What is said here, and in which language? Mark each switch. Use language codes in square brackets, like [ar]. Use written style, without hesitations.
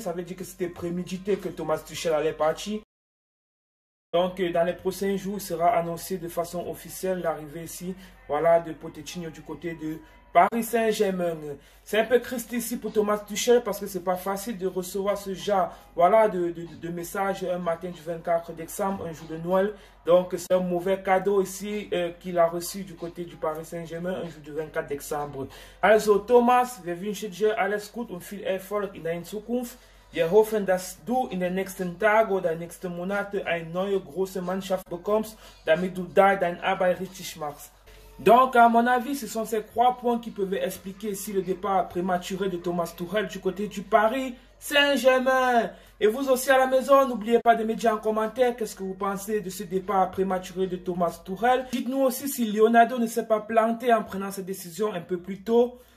[fr] Ça veut dire que c'était prémédité que Thomas Tuchel allait partir. Donc, dans les prochains jours, il sera annoncé de façon officielle l'arrivée ici, voilà, de Pochettino du côté de Paris Saint-Germain. C'est un peu triste ici pour Thomas Tuchel parce que c'est pas facile de recevoir ce genre, voilà, de messages un matin du 24 décembre, un jour de Noël. Donc, c'est un mauvais cadeau ici qu'il a reçu du côté du Paris Saint-Germain un jour du 24 décembre. [de] Also, Thomas, wir wünschen dir alles gut und viel Erfolg in deiner Zukunft. Wir hoffen, dass du in den nächsten Tagen oder nächsten Monaten eine neue große Mannschaft bekommst, damit du da deine Arbeit richtig machst. [fr] Donc, à mon avis, ce sont ces 3 points qui peuvent expliquer si le départ prématuré de Thomas Tuchel du côté du Paris Saint-Germain. Et vous aussi à la maison, n'oubliez pas de me dire en commentaire qu'est-ce que vous pensez de ce départ prématuré de Thomas Tuchel. Dites-nous aussi si Leonardo ne s'est pas planté en prenant cette décision un peu plus tôt.